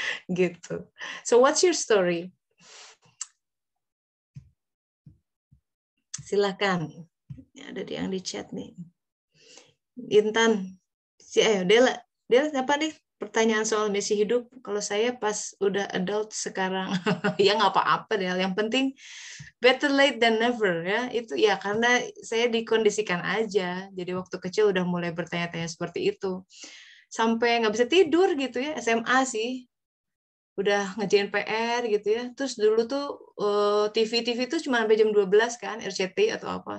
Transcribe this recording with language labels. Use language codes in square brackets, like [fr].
[id] Gitu. [en] So what's your story? [id] Silakan. Ada yang di chat nih. Intan. Dela apa nih? Pertanyaan soal misi hidup. Kalau saya pas udah adult sekarang, ya nggak apa-apa deh. Yang penting [en] better late than never [id] ya. Itu ya karena saya dikondisikan aja. Jadi waktu kecil udah mulai bertanya-tanya seperti itu. Sampai nggak bisa tidur gitu ya. SMA sih. udah ngerjain PR gitu ya. Terus dulu tuh TV tuh cuma sampai jam 12 kan, RCT atau apa.